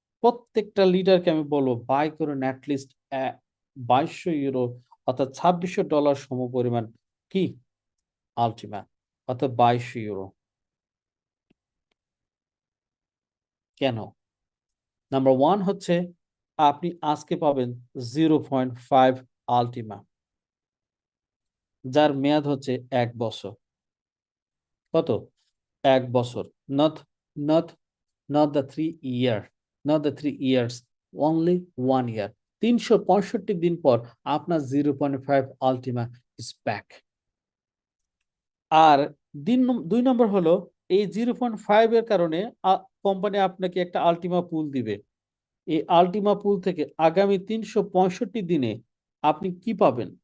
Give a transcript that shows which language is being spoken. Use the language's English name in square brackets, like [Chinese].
[Bangla] প্রত্যেকটা লিডারকে আমি বলবো বাই করুন অ্যাটলিস্ট €2,200 অর্থাৎ $2,600 সমপরিমাণ কি আলটিমা, অর্থাৎ €2,200। কেন? নাম্বার ওয়ান হচ্ছে আপনি আজকে পাবেন 0.5 আলটিমা, যার মেয়াদ হচ্ছে 1 বছর। কত? 1 বছর, [English] Not not not the 3 year, not the 3 years, only 1 year। [Bangla] 365 দিন পর আপনার 0.5 আলটিমা [English] is back। [Bangla] আর 2 নম্বর হলো এই 0.5 এর কারণে কোম্পানি আপনাকে একটা আলটিমা পুল দিবে। এই আলটিমা পুল থেকে আগামী 365 দিনে আপনি কি পাবেন?